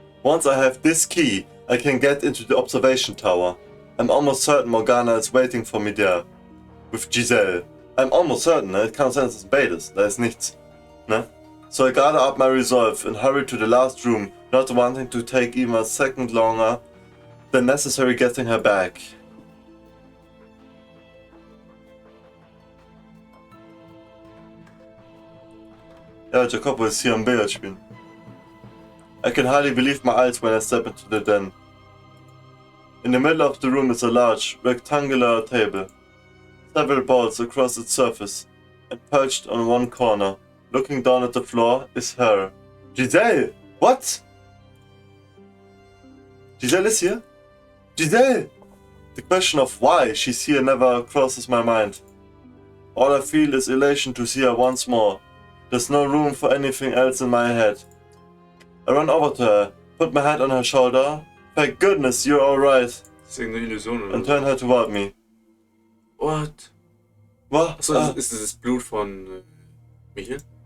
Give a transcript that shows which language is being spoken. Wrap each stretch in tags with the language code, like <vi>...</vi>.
<en>Once I have this key, I can get into the observation tower. I'm almost certain Morgana is waiting for me there. With Giselle. I'm almost certain,</en> <de>ne? It kann sein, dass es ein Bait ist. Da ist nichts, ne?</de> <en>So I gather up my resolve and hurry to the last room, not wanting to take even a second longer than necessary getting her back.</en> <de>Ja, Jacopo ist hier am Billard spielen.</de> <en>I can hardly believe my eyes when I step into the den. In the middle of the room is a large, rectangular table. Several balls across its surface, and perched on one corner, looking down at the floor, is her. Giselle! What? Giselle is here? Giselle! The question of why she's here never crosses my mind. All I feel is elation to see her once more. There's no room for anything else in my head. I run over to her, put my hand on her shoulder. Thank goodness you're alright.</en> <de>Das ist irgendeine Illusion oder</de> <en>And</en> <de>so.</de> <en>turn her toward me. What? What?</en> <de>Achso, ist das Blut von Michael?</de>